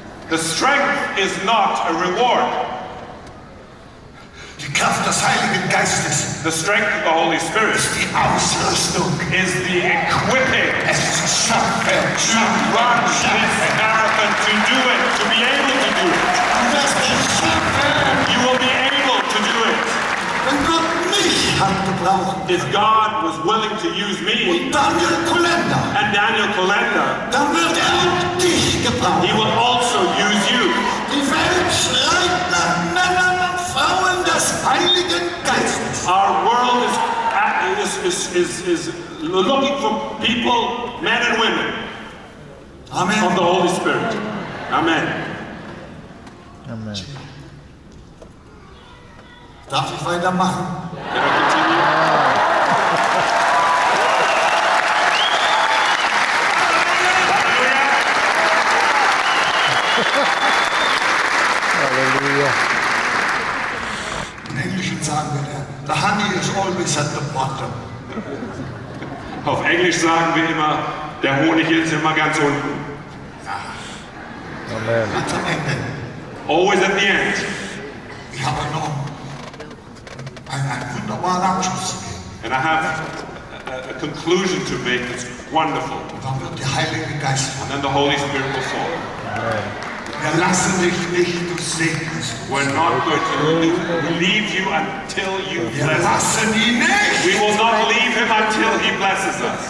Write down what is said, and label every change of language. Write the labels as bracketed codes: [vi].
[en] The strength is not a reward. [de] Die Kraft des Heiligen Geistes [en] The strength of the Holy Spirit [de] ist die Ausrüstung. [en] is the equipping [de] Es ist Schaffen, [en] to run this marathon, to do it, to be able to do it. [de] Du wirst es schaffen. [en] You will be able to do it. [de] Wenn Gott mich hat gebraucht [en] If God was willing to use me [de] und Daniel Kolender, [en] and Daniel Kolenda, [de] dann wird auch dich gebrauchen. [en] He will also use you. [de] Die Welt schreit nach Männern und Frauen des Heiligen Geistes. [en] Our world is looking for people, men and women, of the Amen. Holy Spirit. Amen. Amen. [de] Darf ich weitermachen? [en] Can I continue? [de] Halleluja. Im Englischen sagen wir, [en] the honey is always at the bottom. [de] Auf Englisch sagen wir immer, der Honig ist immer ganz unten. Amen. Ganz am Ende. [en] Always at the end. [de] Ich habe noch einen wunderbaren Abschluss zu geben. [en] And I have a conclusion to make that's wonderful. [de] Und dann wird der Heilige Geist [en] And [de] von. [en] then the Holy Spirit will fall. [de] Wir lassen dich nicht, du segnest. [en] We're not going to leave you until you [de] Wir [en] bless us. [de] lassen ihn nicht. [en] We will not leave him until he blesses us.